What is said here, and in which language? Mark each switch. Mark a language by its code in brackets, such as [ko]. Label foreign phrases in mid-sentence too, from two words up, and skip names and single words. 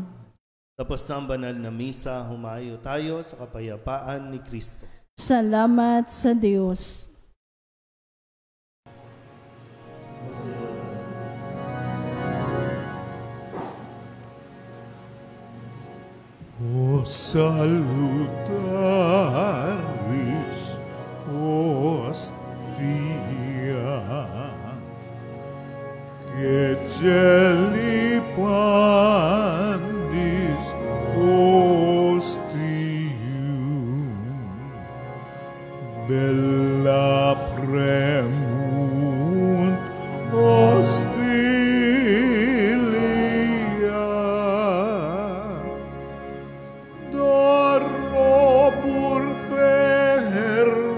[tl] Tapos ng banal na misa, humayo tayo sa kapayapaan ni Kristo. Salamat sa Diyos. [la] O salutaris hostia, que celi pandis hostium, bella premunt hostilia, dorobur per